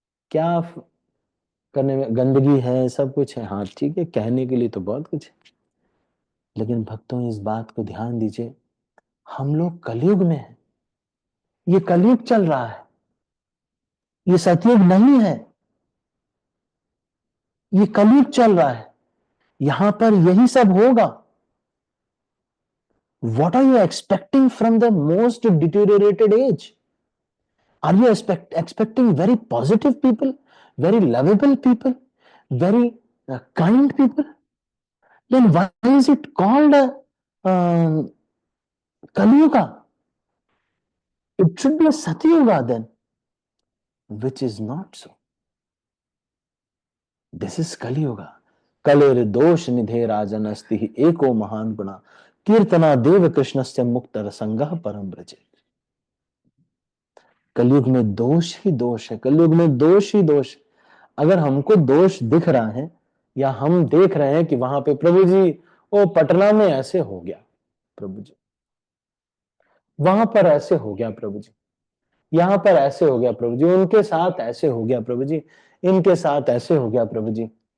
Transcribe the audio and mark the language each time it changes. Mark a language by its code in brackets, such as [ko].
[hi] क्या करने में? गंदगी है, सब कुछ है, हाँ ठीक है, कहने के लिए तो बहुत कुछ है, लेकिन भक्तों इस बात को ध्यान दीजिए, हम लोग कलयुग में हैं, ये कलयुग चल रहा है, ये सतयुग नहीं है, ये कलयुग चल रहा है, यहां पर यही सब होगा। [en] What are you expecting from the most deteriorated age? Are you expecting very positive people, very lovable people, very kind people? Then why is it called uh, Kali Yuga? It should be a Satyuga then, which is not so. This is Kali Yuga. [sa] Kaler दोष निधे राजन अस्ति एको महान गुणा कीर्तना देव कृष्ण से मुक्त रसंग परम ब्रजे। [hi] कलयुग में दोष ही दोष है, कलयुग में दोष ही दोष। अगर हमको दोष दिख रहा है या हम देख रहे हैं कि वहां पे प्रभु जी, ओ पटना में ऐसे हो गया प्रभु जी, वहां पर ऐसे हो गया प्रभु जी, यहां पर ऐसे हो गया प्रभु जी, उनके साथ ऐसे हो गया प्रभु जी, इनके साथ ऐसे हो गया प्रभु जी।